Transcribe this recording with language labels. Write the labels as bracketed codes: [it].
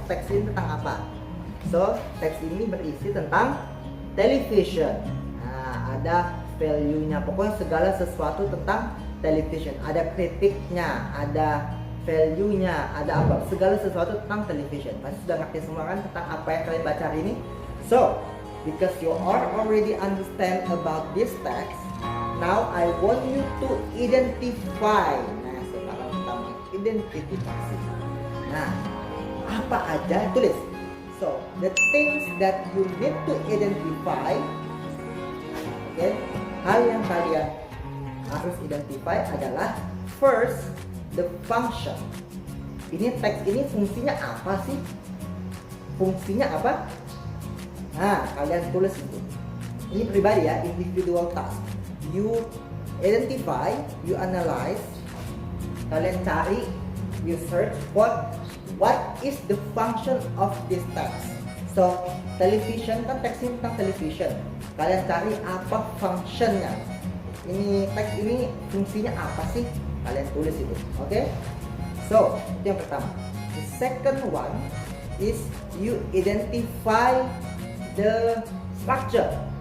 [id] Teks ini tentang apa? So, teks ini berisi tentang television. Nah, ada value-nya. Pokoknya segala sesuatu tentang television. Ada kritiknya, ada value-nya, ada apa? Segala sesuatu tentang television. Pasti sudah ngerti semua kan tentang apa yang kalian baca hari ini? [en] So, because you are already understand about this text, now I want you to identify. [id] Nah, sekarang kita mengidentifikasi. Nah, apa aja? Tulis. [en] So, the things that you need to identify, okay, [id] hal yang kalian harus identify adalah [en] first, the function. [id] Ini teks ini fungsinya apa sih? Fungsinya apa? Nah, kalian tulis itu. Ini pribadi ya, [en] individual task. You identify, you analyze, [id] kalian cari, [en] you search what is the function of this text. [id] So, television kan teks ini tentang television. Kalian cari apa functionnya. Ini teks ini fungsinya apa sih? Kalian tulis itu, oke? So, itu yang pertama. [en] The second one is you identify the structure.